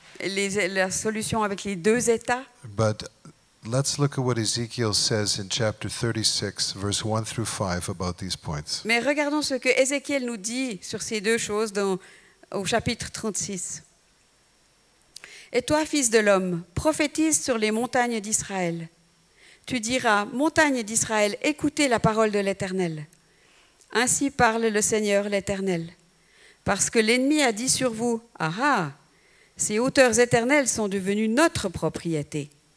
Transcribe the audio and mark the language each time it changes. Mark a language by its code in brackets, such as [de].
[fr] et la solution avec les deux États. [en] But let's look at what Ezekiel says in chapter 36, verse 1 through 5 about these points. [fr] Mais regardons ce que Ézéchiel nous dit sur ces deux choses au chapitre 36. Et toi, fils de l'homme, prophétise sur les montagnes d'Israël. Tu diras, montagnes d'Israël, écoutez la parole de l'Éternel. Ainsi parle le Seigneur l'Éternel. Parce que l'ennemi a dit sur vous, ah ah, ces hauteurs éternelles sont devenues notre propriété.